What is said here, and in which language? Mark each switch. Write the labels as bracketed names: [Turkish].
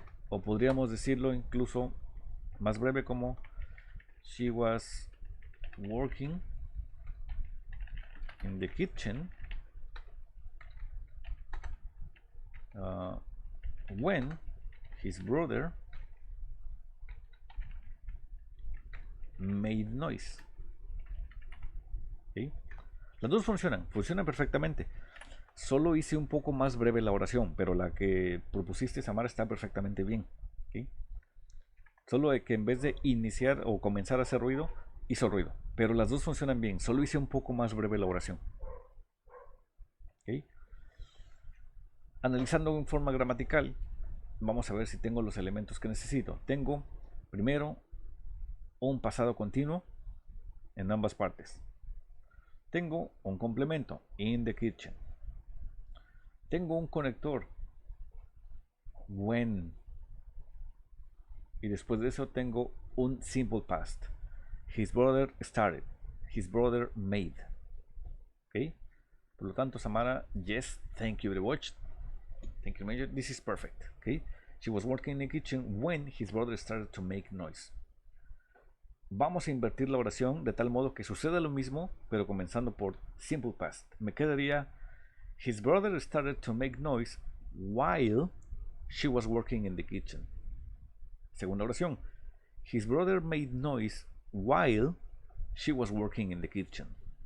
[Spanish] O podríamos decirlo incluso más breve como [English] she was working in the kitchen when his brother made noise. [Spanish] ¿Sí? Las dos funcionan perfectamente. Solo hice un poco más breve la oración, pero la que propusiste, Samara, está perfectamente bien. ¿Sí? Solo de que en vez de iniciar o comenzar a hacer ruido, hizo ruido. Pero las dos funcionan bien, solo hice un poco más breve la oración. ¿Sí? Analizando en forma gramatical, vamos a ver si tengo los elementos que necesito. Tengo primero un pasado continuo en ambas partes. Tengo un complemento, [English] in the kitchen. [Spanish] Tengo un conector, when. Y después de eso tengo un simple past. [English] His brother started. His brother made. ¿Ok? [Spanish] Por lo tanto, [English] Samara, yes, thank you very much. Thank you, Major. This is perfect. ¿Ok? She was working in the kitchen when his brother started to make noise. [Spanish] Vamos a invertir la oración de tal modo que suceda lo mismo, pero comenzando por simple past. Me quedaría [English] his brother started to make noise while she was working in the kitchen. [Spanish] Segunda oración. [English] His brother made noise while she was working in the kitchen.